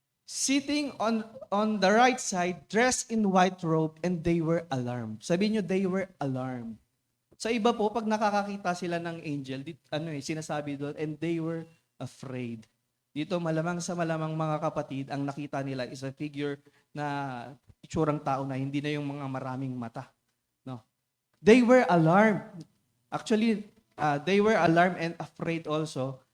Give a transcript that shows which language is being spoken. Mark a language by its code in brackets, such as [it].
[en] Sitting on the right side, dressed in white robe, and they were alarmed. [tl] Sabi niyo, [en] they were alarmed. [tl] Sa iba po, pag nakakakita sila ng angel, sinasabi doon, [en] and they were afraid. [tl] Dito, malamang sa malamang mga kapatid, ang nakita nila is a figure na itsurang tao na hindi na yung mga maraming mata. [en] No. They were alarmed. Actually, they were alarmed and afraid also.